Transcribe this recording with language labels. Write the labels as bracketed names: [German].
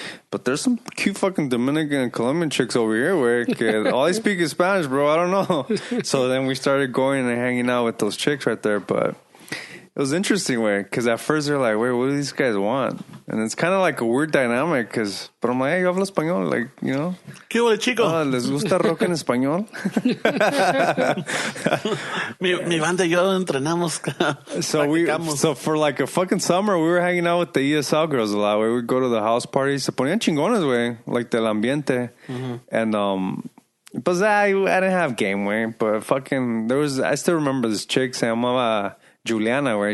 [English] But there's some cute fucking Dominican and Colombian chicks over here where all they speak is Spanish, bro. I don't know. So then we started going and hanging out with those chicks right there, but it was interesting way because at first they're like, wait, what do these guys want? And it's kind of like a weird dynamic but I'm like, hey, [Spanish] yo hablo español, [English] like, you know. [Spanish] ¿Qué huele, chico? ¿Les gusta rock en español? mi banda y yo entrenamos. [English] So for like a fucking summer, we were hanging out with the ESL girls a lot. We would go to the house parties. [Spanish] Se ponían chingones, [English] way, like [Spanish] del ambiente. [English] And but I didn't have game way, but fucking I still remember this chick [Spanish] se llamaba Juliana, [English] way.